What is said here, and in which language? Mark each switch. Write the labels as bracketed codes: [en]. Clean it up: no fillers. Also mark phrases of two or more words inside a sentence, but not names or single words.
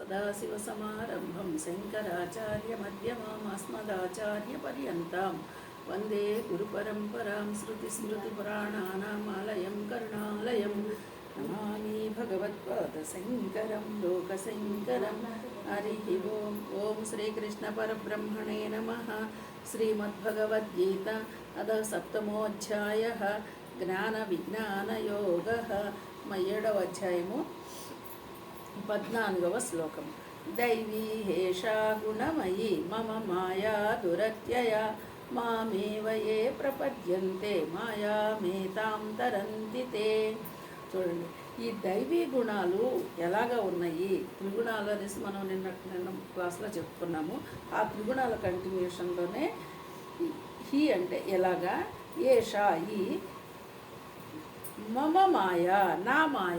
[sa] सदाशिवसमारम्भं शङ्कराचार्यमध्यमाम् अस्मदाचार्यपर्यन्तां वन्दे गुरुपरम्परां श्रुतिस्मृतिपुराणानाम् आलयं करुणालयं नमामि भगवत्पादशङ्करं लोकशङ्करं हरिः ओम्। ॐ श्रीकृष्णपरब्रह्मणे नमः। श्रीमद्भगवद्गीता अथ सप्तमोऽध्यायः ज्ञानविज्ञानयोगः। [te] 7వ అధ్యాయము 14వ శ్లోకం। [sa] दैवी हेषा गुणमयी मम माया दुरत्यय मामेव ये प्रपद्यन्ते मायामेतां तरन्ति ते। [te] చూడండి, ఈ దైవీ గుణాలు ఎలాగా ఉన్నాయి, త్రిగుణాలు అనేసి మనం నిన్న క్లాస్లో చెప్పుకున్నాము. ఆ త్రిగుణాల కంటిన్యూషన్లోనే హీ అంటే ఎలాగా, ఏషా ఈ మమ మాయ నా మాయ.